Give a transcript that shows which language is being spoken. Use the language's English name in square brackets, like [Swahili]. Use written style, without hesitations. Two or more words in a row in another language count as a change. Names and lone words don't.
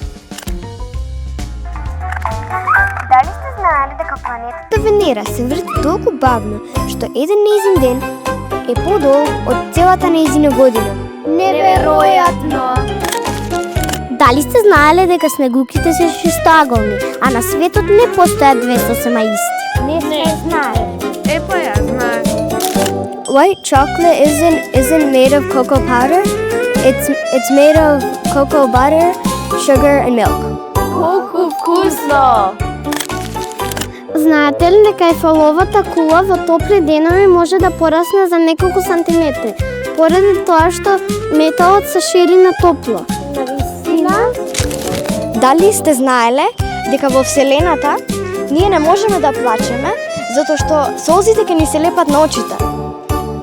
[Macedonian] Дали сте знаеле дека планетата Венера се врти толку бавно, што еден нејзин ден е подолг од целата нејзина година? Неверојатно! Дали сте знаеле дека снегулките се шестоаголни, а на светот не постојат 208 исти? Не сте знаеле. Епа ја знаеш. [English] White chocolate isn't made of cocoa powder. It's made of cocoa butter, sugar and milk. [Macedonian] Колку вкусно! Знаете ли дека ефаловата кула во топли денови може да порасне за неколку сантиметри, поради тоа што металот се шири на топло? Навистина? Дали сте знаеле дека во Вселената ние не можеме да плачеме затоа што солзите ќе ни се лепат на очите?